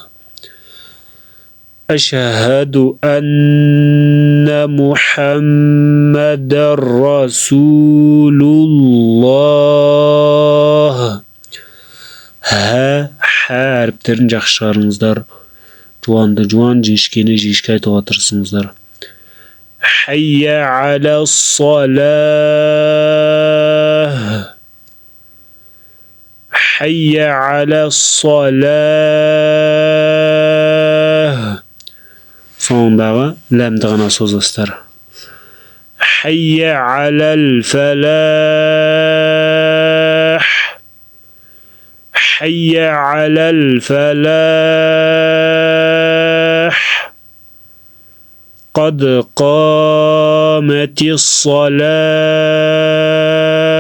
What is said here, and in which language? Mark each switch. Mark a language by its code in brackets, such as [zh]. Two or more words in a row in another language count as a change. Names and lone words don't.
[ar] أشهد أن محمدا رسول الله. [kk] Ха әріптерін жақсы шығарыңыздар. Жуанды жуан, жіңішкені жіңішке айтуға тырысыңыздар. [ar] حي على الصلاة. حي على الصلاة. [kk] Соңындағы ләмді ғана созасыздар. [ar] حي على الفلاح. حي على الفلاح. قد قامت الصلاة.